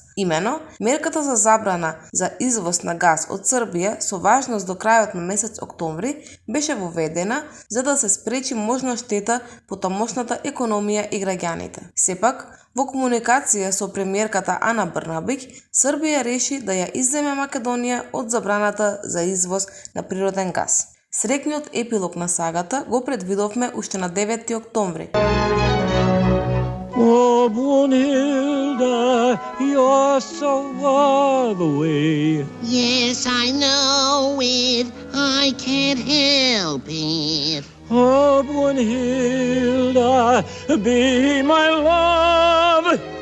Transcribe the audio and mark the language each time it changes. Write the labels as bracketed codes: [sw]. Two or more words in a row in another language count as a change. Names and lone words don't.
[mk] Имено, мерката за забрана за извоз на газ од Србија со важност до крајот на месец октомври беше воведена за да се спречи можна штета по тамошната економија и граѓаните. Сепак, во комуникација со премиерката Ана Брнабик, Србија реши да ја изземе Македонија од забраната за извоз на природен газ. Среќниот епилог на сагата го предвидовме уште на 9 октомври. [en] Oh, Brunhilde, you're so far away. Yes, I know it. I can't help it. Oh, Brunhilde, be my love.